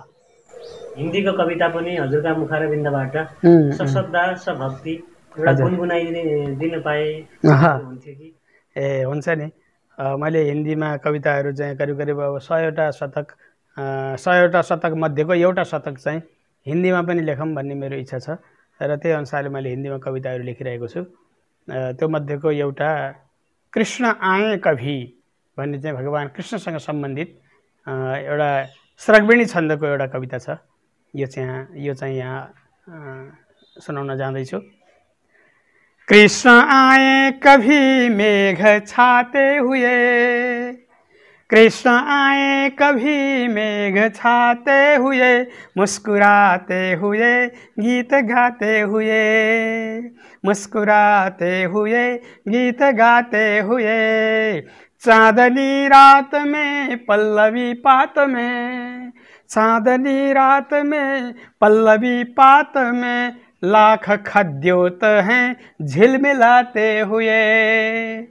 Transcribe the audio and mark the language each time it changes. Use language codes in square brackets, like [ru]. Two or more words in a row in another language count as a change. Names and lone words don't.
[ne] हिन्दीको कविता पनि हजुरका मुखारविन्दबाट सश्रद्धा सभक्ति एउटा गुनगुनाइदिन पाए हुन्थ्यो कि? हुन्छ नि। मैले हिन्दीमा कविताहरू चाहिँ करिब 100वटा शतक मध्येको एउटा शतक चाहिँ हिन्दीमा पनि लेखौँ भन्ने मेरो इच्छा छ र त्यही अनुसारले मैले हिन्दीमा कविताहरू लेखिरहेको छु। त्यो मध्येको एउटा [hi] कृष्ण आए कभी [ne] भन्ने चाहिँ भगवान् कृष्णसँग सम्बन्धित एउटा श्रगवेणी छन्दको एउटा कविता छ। यो चाहिँ यहाँ सुनाउन जाँदैछु। [hi] कृष्ण आए कभी मेघ छाते हुए, कृष्ण आए कभी मेघ छाते हुए, मुस्कुराते हुए गीत गाते हुए, मुस्कुराते हुए गीत गाते हुए, चांदनी रात में पल्लवी पात में, चांदनी रात में पल्लवी पात में, लाख खद्योत हैं झिलमिलाते हुए,